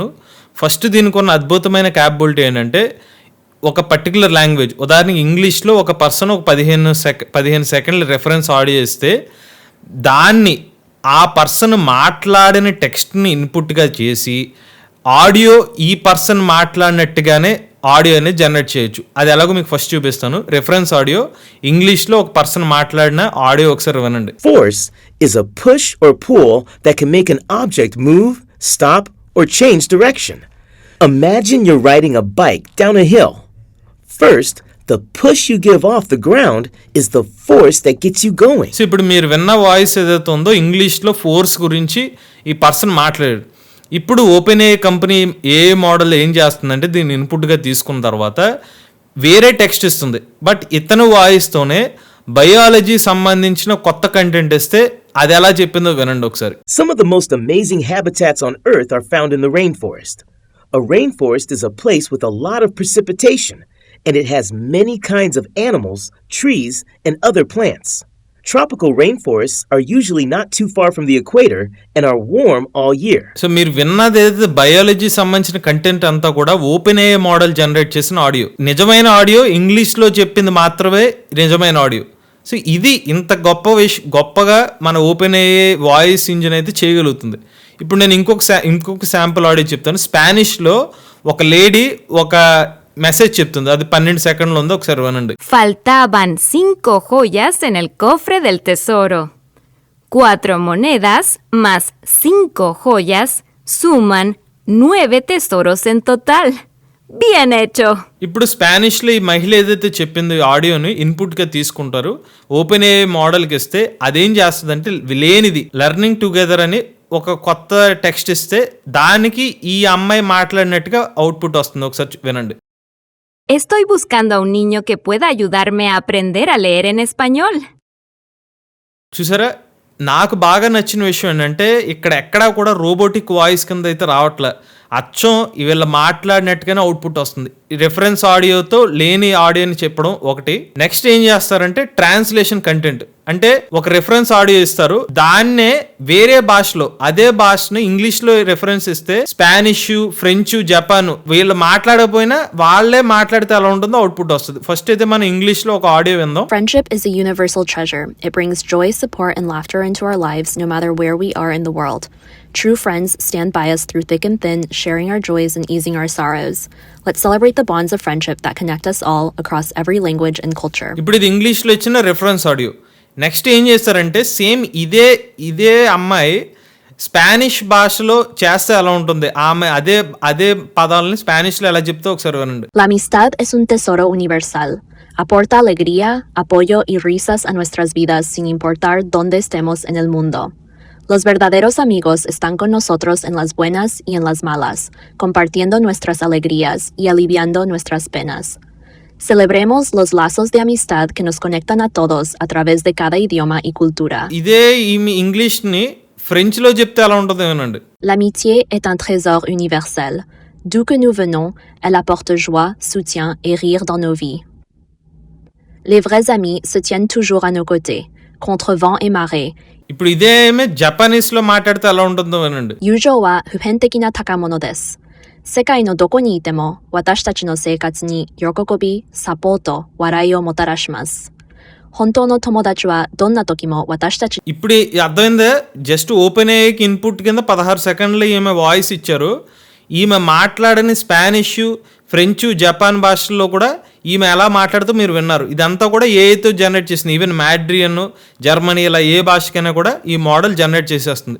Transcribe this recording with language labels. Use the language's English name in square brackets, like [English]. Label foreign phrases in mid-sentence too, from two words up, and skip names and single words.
[Telugu] ఫస్ట్ దీనికి ఉన్న అద్భుతమైన క్యాపబిలిటీ ఏంటంటే, ఒక [English] particular language, [Telugu] ఉదాహరణకి ఇంగ్లీష్లో ఒక పర్సన్ ఒక 15 సెకండ్ల [English] reference audio [Telugu] ఇస్తే దాన్ని ఆ పర్సన్ మాట్లాడిన టెక్స్ట్ని ఇన్పుట్గా చేసి ఆడియో ఈ పర్సన్ మాట్లాడినట్టుగానే ఆడియో అనేది జనరేట్ చేయొచ్చు. అది ఎలాగో మీకు ఫస్ట్ చూపిస్తాను. [English] reference audio [Telugu] ఇంగ్లీష్లో ఒక పర్సన్ మాట్లాడిన ఆడియో ఒకసారి వినండి. [English] Force is a push or pull that can make an object move, stop, or change direction. Imagine you're riding a bike down a hill. First, the push you give off the ground is the force that gets you going. [Telugu] సో ఇప్పుడు మీరు విన్న వాయిస్ ఏదైతే ఉందో ఇంగ్లీష్లో ఫోర్స్ గురించి ఈ పర్సన్ మాట్లాడాడు. ఇప్పుడు ఓపెన్ ఏఐ కంపెనీ ఏ మోడల్ ఏం చేస్తుందంటే, దీన్ని ఇన్పుట్గా తీసుకున్న తర్వాత వేరే టెక్స్ట్ ఇస్తుంది. బట్ ఇతను వాయిస్తోనే బయాలజీ సంబంధించిన కొత్త కంటెంట్ ఇస్తే అది ఎలా చెప్పిందో వినండి ఒకసారి. [English] Some of the most amazing habitats on Earth are found in the rainforest. A rainforest is a place with a lot of precipitation, and it has many kinds of animals, trees, and other plants. Tropical rainforests are usually not too far from the equator and are warm all year. [Telugu] సో మీరు విన్నది ఏదైతే బయాలజీ సంబంధించిన కంటెంట్ అంతా కూడా ఓపెన్ ఏఐ మోడల్ జనరేట్ చేసిన ఆడియో. నిజమైన ఆడియో ఇంగ్లీష్లో చెప్పింది మాత్రమే నిజమైన ఆడియో. సో ఇది ఇంత గొప్పగా మన ఓపెన్ ఏఐ వాయిస్ ఇంజిన్ అయితే చేయగలుగుతుంది. ఇప్పుడు నేను ఇంకొక [English] sample audio [Telugu] చెప్తాను. స్పానిష్లో ఒక లేడీ ఒక మెసేజ్ చెప్తుంది. అది 12 సెకండ్లు ఉందో, ఒకసారి వినండి. [Spanish] Faltaban 5 joyas en el cofre del tesoro. 4 monedas más 5 joyas suman 9 tesoros en total. Bien hecho. [Telugu] ఇప్పుడు స్పానిష్లో ఈ మహిళ ఏదైతే చెప్పిందో ఆడియోని ఇన్పుట్గా తీసుకుంటారు, ఓపెన్ ఏఐ మోడల్కి ఇస్తే అదేం చేస్తుందంటే లేనిది [English] learning together [Telugu] అని ఒక కొత్త టెక్స్ట్ ఇస్తే దానికి ఈ అమ్మాయి మాట్లాడినట్టుగా అవుట్పుట్ వస్తుంది. ఒకసారి వినండి. [Spanish] Estoy buscando a un niño que pueda ayudarme a aprender a leer en español. [Telugu] చూసారా, నాకు బాగా నచ్చిన విషయం ఏంటంటే ఇక్కడ ఎక్కడా కూడా [English] robotic voice [Telugu] కింద అయితే రావట్లే. అచ్చం వీళ్ళ మాట్లాడినట్టుగానే అవుట్పుట్ వస్తుంది. రెఫరెన్స్ ఆడియోతో లేని ఆడియోని చెప్పడం ఒకటి. నెక్స్ట్ ఏం చేస్తారంటే [English] translation content, [Telugu] అంటే ఒక [English] reference audio [Telugu] ఇస్తారు, దాన్నే వేరే భాషలో అదే భాషను ఇంగ్లీష్ లో రెఫరెన్స్ ఇస్తే స్పానిష్, ఫ్రెంచ్, జపాన్ వీళ్ళు మాట్లాడకపోయినా వాళ్ళే మాట్లాడితే ఎలా ఉంటుందో అవుట్పుట్ వస్తుంది. ఫస్ట్ అయితే మనం ఇంగ్లీష్ లో ఒక ఆడియో విందాం. [English] Friendship is a universal treasure. It brings joy, support, and laughter into our lives no matter where we are in the world. True friends stand by us through thick and thin, sharing our joys and easing our sorrows. Let's celebrate the bonds of friendship that connect us all across every language and culture. [Telugu] ఇప్పుడు ఇది ఇంగ్లీష్ లో ఇచ్చిన [English] reference audio. [Telugu] నెక్స్ట్ ఏం చేస్తారంటే సేమ్ ఇదే అమ్మాయి స్పానిష్ భాషలో చేస్తే ఎలా ఉంటుంది, ఆమె అదే పదాలని స్పానిష్ లో ఎలా చెప్తే ఒకసారి వినండి. [Spanish] La amistad es un tesoro universal. Aporta alegría, apoyo y risas a nuestras vidas sin importar dónde estemos en el mundo. Los verdaderos amigos están con nosotros en las buenas y en las malas, compartiendo nuestras alegrías y aliviando nuestras penas. Celebremos los lazos de amistad que nos conectan a todos a través de cada idioma y cultura. [Telugu] ఇదే ఈమె ఇంగ్లీష్ ని ఫ్రెంచ్ లో చెప్తే ఎలా ఉంటుందో వినండి. [French] L'amitié est un trésor universel. D'où que nous venons, elle apporte joie, soutien et rire dans nos vies. Les vrais amis se tiennent toujours à nos côtés, contre vent et marée. [Telugu] ఇప్పుడు ఇదే ఏమే జపానీస్ లో మాట్లాడితే ఎలా ఉంటుందో వినండి. [Japanese] 友情は普遍的な宝物です。世界のどこにいても私たちの生活に喜び、サポート、笑いをもたらします。本当の友達はどんな時も私たち。 [Telugu] ఇప్పుడు అర్థమైందా, జస్ట్ ఓపెన్ ఏఐకి ఇన్పుట్ కింద 16 సెకండ్లు ఈమె వాయిస్ ఇచ్చారు. ఈమె మాట్లాడని స్పానిష్, ఫ్రెంచ్, జపాన్ భాషల్లో కూడా ఈమె ఎలా మాట్లాడుతూ మీరు విన్నారు. ఇదంతా కూడా ఏఐతో జనరేట్ చేసింది. ఈవెన్ మ్యాడ్రియన్, జర్మనీ ఇలా ఏ భాషకైనా కూడా ఈ మోడల్ జనరేట్ చేసేస్తుంది.